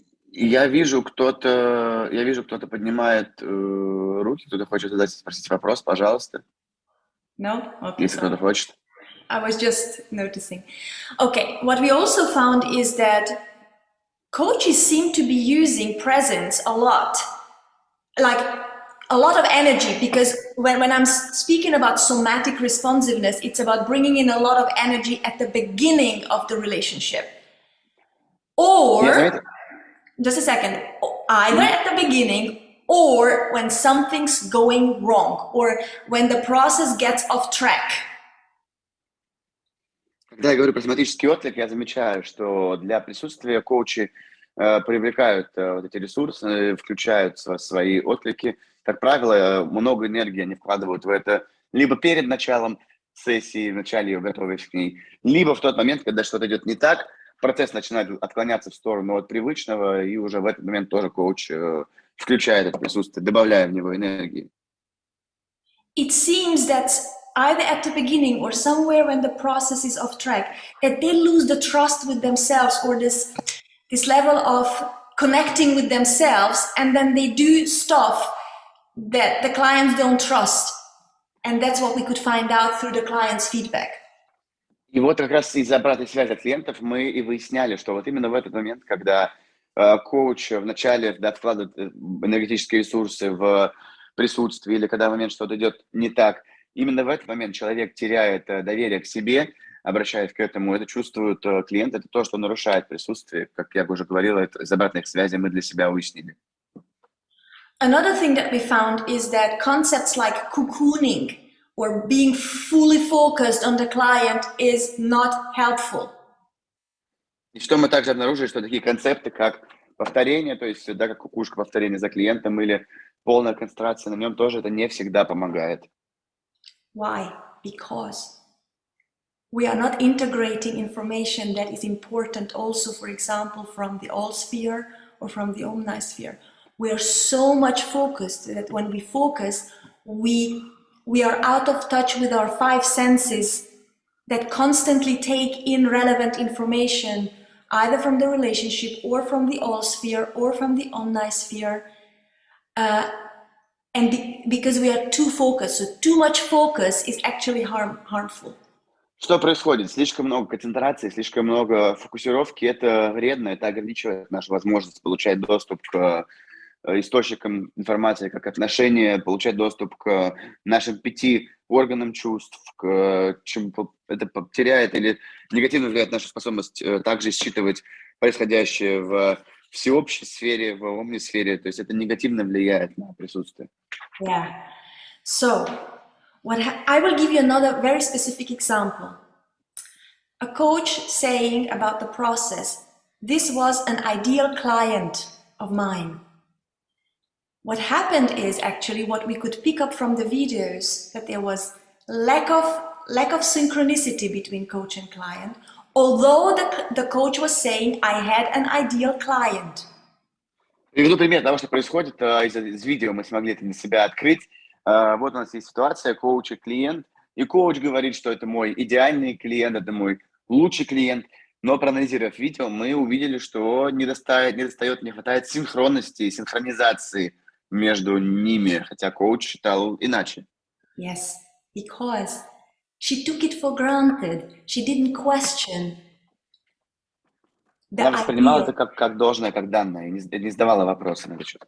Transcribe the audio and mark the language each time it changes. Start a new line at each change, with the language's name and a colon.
Russian: Я вижу, кто-то поднимает руки, кто-то хочет спросить вопрос, пожалуйста.
English: No? Okay.
Russian: Если кто-то хочет.
English: I was just noticing. Okay, what we also found is that coaches seem to be using presence a lot, like a lot of energy, because when I'm speaking about somatic responsiveness, it's about bringing in a lot of energy at the beginning of the relationship. Or, just a second, either at the beginning or when something's going wrong, or when the process gets off track.
Russian: Когда я говорю про соматический отклик, я замечаю, что для присутствия коучи привлекают вот эти ресурсы, включают свои отклики. Как правило, много энергии они вкладывают в это либо перед началом сессии, в начале готовясь к ней, либо в тот момент, когда что-то идет не так, процесс начинает отклоняться в сторону от привычного, и уже в этот момент тоже коуч включает это присутствие, добавляя в него энергии.
English: It seems that either at the beginning or somewhere when the process is off track, that they lose the trust with themselves, or this level of connecting with themselves, and then they do stuff that the clients don't trust. And that's what we could find out through the client's feedback.
Russian: И вот как раз из-за обратной связи от клиентов мы и выясняли, что вот именно в этот момент, когда коуч вначале вкладывает энергетические ресурсы в присутствие, или когда в момент что-то идет не так, именно в этот момент человек теряет доверие к себе, обращаясь к этому, это чувствует клиент, это то, что нарушает присутствие. Как я уже говорила, это из обратных связей мы для себя выяснили.
English: Another thing that we found is that concepts like cocooning or being fully focused on the client is not helpful.
Russian: И что мы также обнаружили, что такие концепты, как повторение, то есть, да, как кукушка повторение за клиентом или полная концентрация на нем, тоже это не всегда помогает.
English: Why? Because we are not integrating information that is important also, for example, from the all sphere or from the omnisphere. We are so much focused that when we focus, we are out of touch with our five senses that constantly take in relevant information, either from the relationship or from the all sphere or from the omnisphere. Because we are too focused, so too much focus is actually harmful.
Russian: Что происходит? Слишком много концентрации, слишком много фокусировки. Это вредно, это ограничивает нашу возможность получать доступ к источникам информации, как отношения, получать доступ к нашим 5 органам чувств, к чему это теряет или негативно влияет нашу способность также считывать происходящее в всеобщей сфере, в омнисфере. То есть это негативно влияет на присутствие.
English: Yeah. So, I will give you another very specific example. A coach saying about the process, this was an ideal client of mine. What happened is actually what we could pick up from the videos, that there was lack of synchronicity between coach and client, although the coach was saying, I had an ideal client.
Russian: Приведу пример того, что происходит из видео, мы смогли это для себя открыть. Вот у нас есть ситуация, коуч и клиент, и коуч говорит, что это мой идеальный клиент, это мой лучший клиент, но проанализировав видео, мы увидели, что не хватает синхронности, синхронизации между ними, хотя коуч считал иначе.
English: Yes, because she took it for granted, she didn't question.
Russian: Она воспринимала это как должное, как данное, и не задавала вопросы на этот счет.